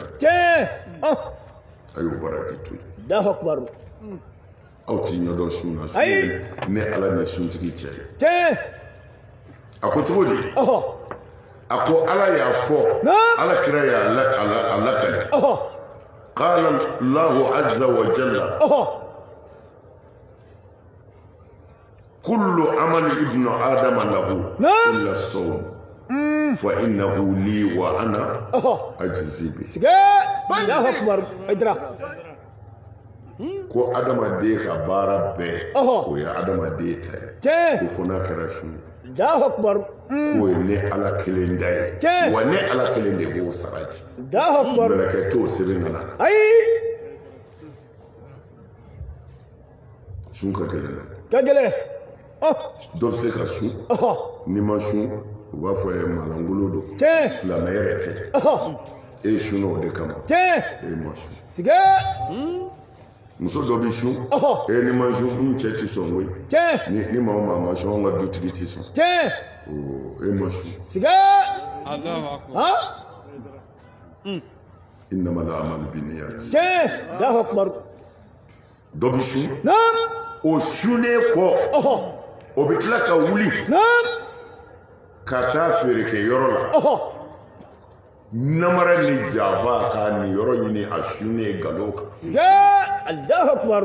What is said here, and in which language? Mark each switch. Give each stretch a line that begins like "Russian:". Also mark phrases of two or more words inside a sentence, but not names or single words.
Bambara: cɛ a y'o baraji to yen
Arabic: الله أكبر
Bambara: aw ti ɲɛdɔn sun na sun ye ne ala ni suntigi cɛ ye cɛ a ko cogo di a ko ala y'a fɔ ala kira y'a lakale
Arabic: قال الله عز وجل كل عمل ابن آدم له إلا الصوم فإنه لي وأنا أجزي به siga الله أكبر idra
Bambara: ko adamaden ka baara bɛɛ o ye adamaden ta ye ko fo n'a kɛra su ye
Arabic: الله أكبر
Bambara: k'o ye ne ala kelen da ye wa ne ala kelen de b'o sara di
Arabic: الله أكبر
Bambara: mɛlɛkɛ t'o sɛbɛn ka na ayi sun ka gɛlɛn dɛ ka gɛlɛn dɔ bɛ se ka sun n'i ma sun u b'a fɔ ye malangolo don silamɛ yɛrɛ tɛ e ye sun o de kama e ma sun siga muso dɔ bɛ sun e ni ma sun n cɛ ti sɔn koyi ni maa o maa ma sun an ka dutigi ti sɔn e ma sun siga
Arabic: إنما الأعمال بالنيات الله أكبر
Bambara: dɔ bɛ sun o sunnen kɔ o bɛ tila ka wuli ka taa feerekɛ yɔrɔ la namara ni jafa k'a nin yɔrɔ ɲini a sunnen nkalon kan
Arabic: siga الله أكبر